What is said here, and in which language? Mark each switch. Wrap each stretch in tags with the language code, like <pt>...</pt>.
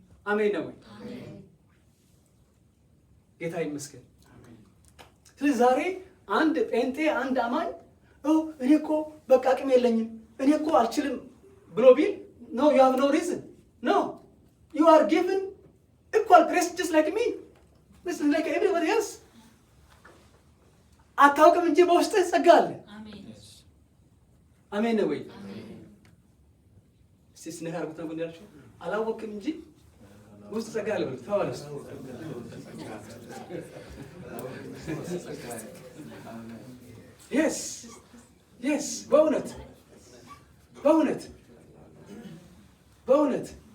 <am>አሜን ነው። ጌታ ይመስገን። ስለዚህ ዛሬ አንድ ጴንጤ አንድ አማኝ እኔ እኮ በቃ አቅም የለኝም እኔ እኮ አልችልም ብሎ ቢል</am> <en>no, you have no reason. No, you are given equal grace just like me, just like everybody else.</en> <am>አታውቅም እንጂ በውስጥህ ጸጋ አለ። አሜን ነው ወይ? እስቲ ስነካ አርጉት ነው እንደያችሁ አላወቅም እንጂ ውስጥ ጸጋ አለ ብለህ ተባለስ። yes በእውነት</am>